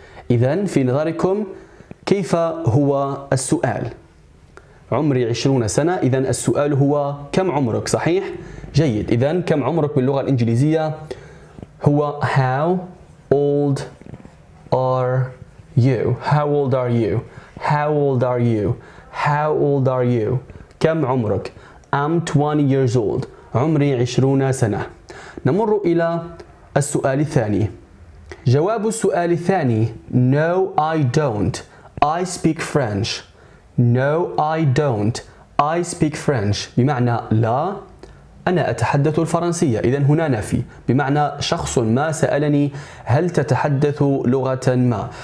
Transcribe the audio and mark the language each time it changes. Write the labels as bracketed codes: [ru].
[ar] إذن في نظركم كيف هو السؤال؟ عمري 20 سنة، إذن السؤال هو كم عمرك؟ صحيح؟ جيد. إذن كم عمرك باللغة الإنجليزية هو [en] How old are you? How old are you? How old are you? How old are you? [ar] كم عمرك؟ [en] I'm 20 years old. [ar] عمري 20 سنة. نمر إلى السؤال الثاني. جواب السؤال الثاني [en] No, I don't. I speak French. No, I don't. I speak French. [ar] بمعنى لا، أنا أتحدث الفرنسية. إذن هنا نفي، بمعنى شخص ما سألني هل تتحدث لغة ما.